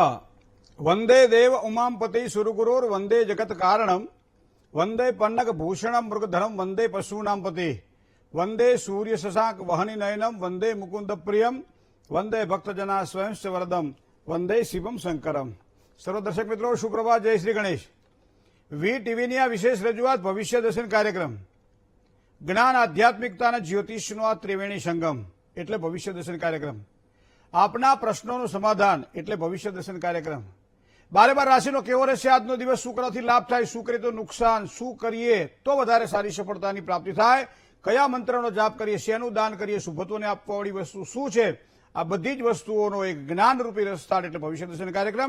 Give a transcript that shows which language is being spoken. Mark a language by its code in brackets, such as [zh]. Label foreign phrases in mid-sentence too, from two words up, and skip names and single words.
[sa] वंदे देव उमापति सुरगुरुर वंदे जगत कारणम वंदे पन्नग भूषणम मृगधरम वंदे पशूनां पति वंदे सूर्य शशांक वहनि नयनम वंदे मुकुंद प्रियम वंदे भक्तजना स्वयं वरदम वंदे शिवम शंकरम। [hi] सर्व दर्शक मित्रों सुप्रभात, जय श्री गणेश। [gu] વી ટીવીની આ વિશેષ રજૂઆત ભવિષ્ય દર્શન કાર્યક્રમ, જ્ઞાન આધ્યાત્મિકતા અને જ્યોતિષનો આ ત્રિવેણી સંગમ એટલે ભવિષ્ય દર્શન કાર્યક્રમ, આપના પ્રશ્નોનું સમાધાન એટલે ભવિષ્ય દર્શન કાર્યક્રમ। 12 રાશિનો કેવો રહેશે આજનો દિવસ, શું કરવાથી લાભ થાય, શું કરીએ તો નુકસાન, શું કરીએ તો વધારે સારી સફળતાની પ્રાપ્તિ થાય, કયા મંત્રનો જાપ કરીએ, શેનું દાન કરીએ, શુભત્વને આપવાવાળી વસ્તુ શું છે, આ બધી જ વસ્તુઓનો એક જ્ઞાનરૂપી રસતાળ એટલે ભવિષ્ય દર્શન કાર્યક્રમ।